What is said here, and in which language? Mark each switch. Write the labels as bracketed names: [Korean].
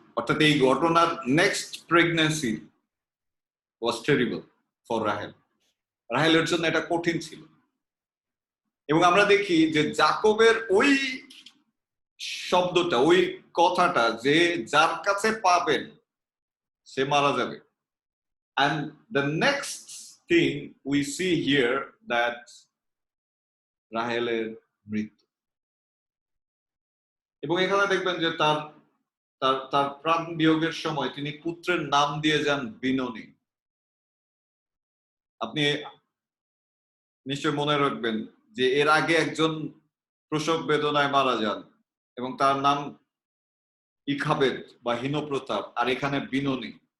[Bangla] অর্থাৎ এই ঘটনার [English] Next pregnancy was terrible for Rahel. [Bangla] রাহেলের জন্য এটা কঠিন ছিল। এবং আমরা দেখি যে জাকবের ওই শব্দটা, ওই কথাটা, যে যার কাছে পাবেন সে মারা যাবে। [English] And the next thing we see here that [Bangla] রাহেলের মৃত্যু। এবং এখানে দেখবেন যে তার তার তার প্রাণ বিয়োগের সময় তিনি পুত্রের নাম দিয়ে যান বিনোনি। আপনি নিশ্চয় মনে রাখবেন যে এর আগে একজন প্রসব বেদনায় মারা যান এবং তার নাম ইখাবেদ বা হীনপ্রতাপ, আর এখানে বিনোনি।